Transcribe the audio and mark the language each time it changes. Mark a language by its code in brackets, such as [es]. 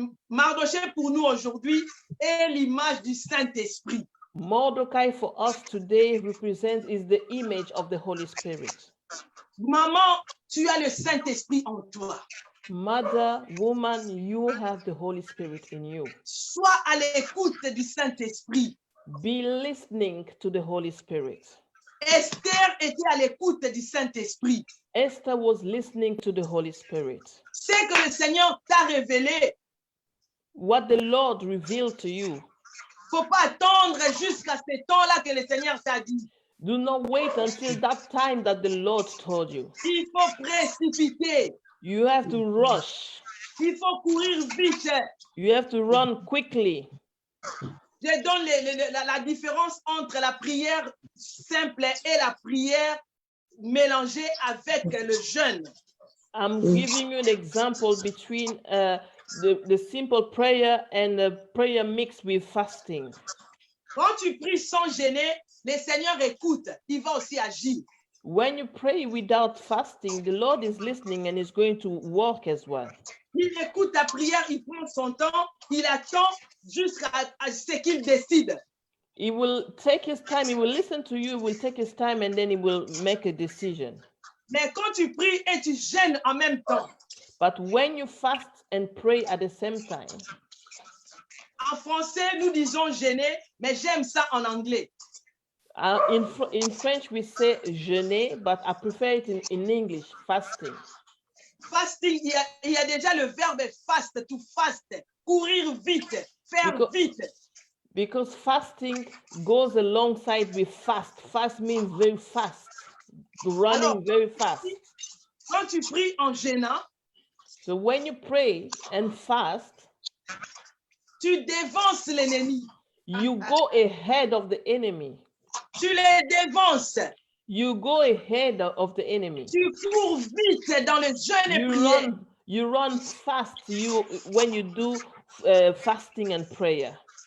[fr] Mardoché pour nous aujourd'hui est l'image du Saint-Esprit. [en] Mordecai for us today is the image of the Holy Spirit. [fr] Maman, tu as le Saint-Esprit en toi. [en] Mother, woman, you have the Holy Spirit in you. [fr] Sois à l'écoute du Saint-Esprit. [en] Be listening to the Holy Spirit. [fr] Esther était à l'écoute du Saint-Esprit. [en] Esther was listening to the Holy Spirit. [fr] C'est que le Seigneur t'a révélé. [en] What the Lord revealed to you. [fr] Faut pas attendre jusqu'à ce temps-là que le Seigneur t'a dit. [en] Do not wait until that time that the Lord told you. [fr] Il faut précipiter. [en] You have to rush. [fr] Il faut courir vite. [en] You have to run quickly. [fr] Je donne la différence entre la prière simple et la prière mélangée avec le jeûne. [en] I'm giving you an example between the simple prayer and the prayer mixed with fasting. [fr] Quand tu pries sans gêner, le Seigneur écoute, il va aussi agir. [en] When you pray without fasting, the Lord is listening and is going to work as well. [fr] Il écoute ta prière, il prend son temps, il attend jusqu'à ce qu'il décide. [en] He will take his time, he will listen to you, he will take his time, and then he will make a decision. [fr] Mais quand tu pries et tu jeûnes en même temps, [en] But when you fast and pray at the same time, [fr] en français, nous disons jeûner, mais j'aime ça en anglais. [en] in French, we say jeûner, but I prefer it in English, fasting. [fr] Fasting, il y a déjà le verbe fast, to fast, courir vite, faire vite. [en] Because fasting goes alongside with fast. Fast means very fast, running [fr] Alors, [en] very fast. [fr] Quand tu pries en jeûnant, [en] So when you pray and fast, [fr] tu dévances l'ennemi. [en] you go ahead of the enemy. [fr] Tu les dévances. [en] You go ahead of the enemy. [fr] Tu cours vite dans le jeûne et prière. [en] You run fast when you do fasting and prayer.